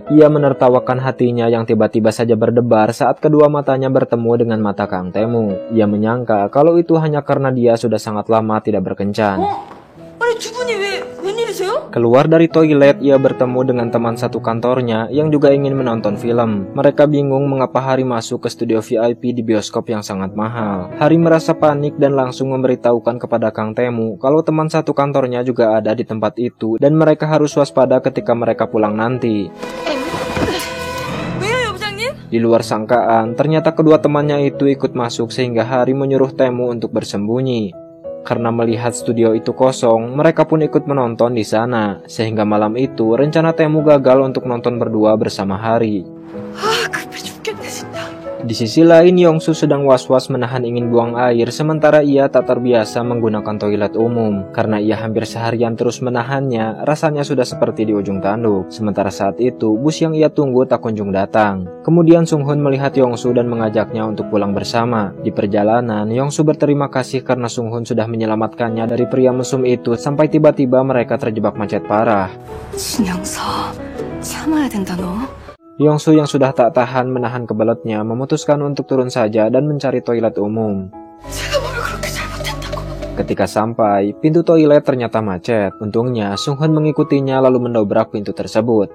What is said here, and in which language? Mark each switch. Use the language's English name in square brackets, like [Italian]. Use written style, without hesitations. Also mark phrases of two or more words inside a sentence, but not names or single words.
[Indonesian] Ia menertawakan hatinya yang tiba-tiba saja berdebar saat kedua matanya bertemu dengan mata Kang Temu. Ia menyangka kalau itu hanya karena dia sudah sangat lama tidak berkencan. [Korean] 아니 두 분이 웬일이세요? [Indonesian] Keluar dari toilet, ia bertemu dengan teman satu kantornya yang juga ingin menonton film. Mereka bingung mengapa Hari masuk ke studio VIP di bioskop yang sangat mahal. Hari merasa panik dan langsung memberitahukan kepada Kang Temu kalau teman satu kantornya juga ada di tempat itu dan mereka harus waspada ketika mereka pulang nanti. [Korean] 왜요, 부장님? [Indonesian] Di luar sangkaan, ternyata kedua temannya itu ikut masuk sehingga Hari menyuruh Temu untuk bersembunyi. Karena melihat studio itu kosong, mereka pun ikut menonton di sana. Sehingga malam itu, rencana Temu gagal untuk nonton berdua bersama Hari. [Korean] 아, 급해 죽겠네 진짜. [Indonesian] Di sisi lain, Yongsu sedang was-was menahan ingin buang air, sementara ia tak terbiasa menggunakan toilet umum. Karena ia hampir seharian terus menahannya, rasanya sudah seperti di ujung tanduk. Sementara saat itu, bus yang ia tunggu tak kunjung datang. Kemudian Sunghun melihat Yongsu dan mengajaknya untuk pulang bersama. Di perjalanan, Yongsu berterima kasih karena Sunghun sudah menyelamatkannya dari pria mesum itu sampai tiba-tiba mereka terjebak macet parah. [Korean] 신영서, 참아야 된다 너. [Indonesian] Yongsu yang sudah tak tahan menahan kebeletnya memutuskan untuk turun saja dan mencari toilet umum. [Korean] 제가 뭘 그렇게 잘못했다고. [Indonesian] Ketika sampai, pintu toilet ternyata macet. Untungnya, Sunghun mengikutinya lalu mendobrak pintu tersebut.